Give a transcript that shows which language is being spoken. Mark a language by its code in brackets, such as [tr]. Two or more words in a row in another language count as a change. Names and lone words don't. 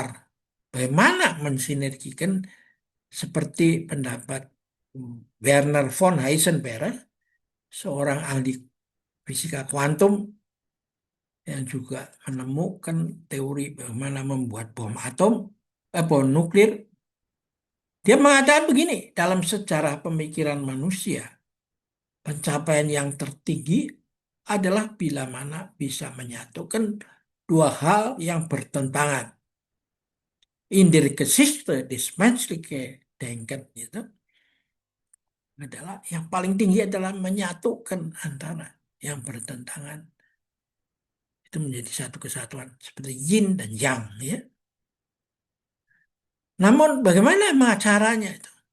[id] Bagaimana mensinergikan seperti pendapat Werner von Heisenberg, seorang ahli fisika kuantum yang juga menemukan teori bagaimana membuat bom nuklir. Dia mengatakan begini, dalam sejarah pemikiran manusia, pencapaian yang tertinggi adalah bila mana bisa menyatukan dua hal yang bertentangan. [de] In der Geschichte des menschlichen Denken [id] itu adalah yang paling tinggi adalah menyatukan antara yang bertentangan itu menjadi satu kesatuan seperti yin dan yang, ya. Namun bagaimana caranya itu?